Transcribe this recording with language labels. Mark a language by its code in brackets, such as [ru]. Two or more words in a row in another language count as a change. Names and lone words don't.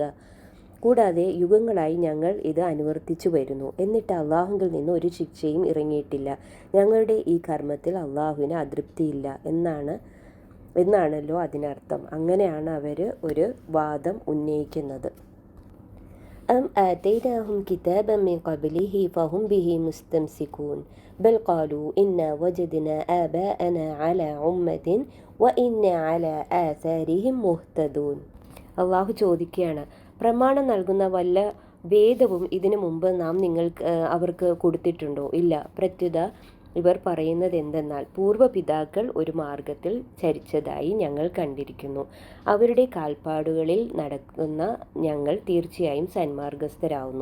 [ml] കൂടാതെ യുഗങ്ങളായി ഞങ്ങൾ ഇത് അനുവർത്തിച്ചു വരുന്നു. എന്നിട്ട് അള്ളാഹുവിൽ നിന്ന് ഒരു ശിക്ഷയും ഇറങ്ങിയിട്ടില്ല. ഞങ്ങളുടെ ഈ കർമ്മത്തിൽ അള്ളാഹുവിന് അതൃപ്തിയില്ല എന്നാണല്ലോ അതിനർത്ഥം. അങ്ങനെയാണ് അവർ ഒരു വാദം ഉന്നയിക്കുന്നത്. [ar] أم آتيناهم كتابا من قبله فهم به مستمسكون بل قالوا إنا وجدنا آباءنا على أمة وإنا على آثارهم مهتدون. [ml] അള്ളാഹു ചോദിക്കുകയാണ്, പ്രമാണം നൽകുന്ന വല്ല വേദവും ഇതിനു മുമ്പ് നാം അവർക്ക് കൊടുത്തിട്ടുണ്ടോ? ഇല്ല. പ്രത്യുത ഇവർ പറയുന്നത് എന്തെന്നാൽ, പൂർവ്വപിതാക്കൾ ഒരു മാർഗത്തിൽ ചരിച്ചതായി ഞങ്ങൾ കണ്ടിരിക്കുന്നു. അവരുടെ കാൽപ്പാടുകളിൽ നടക്കുന്ന ഞങ്ങൾ തീർച്ചയായും സന്മാർഗസ്ഥരാകുന്നു.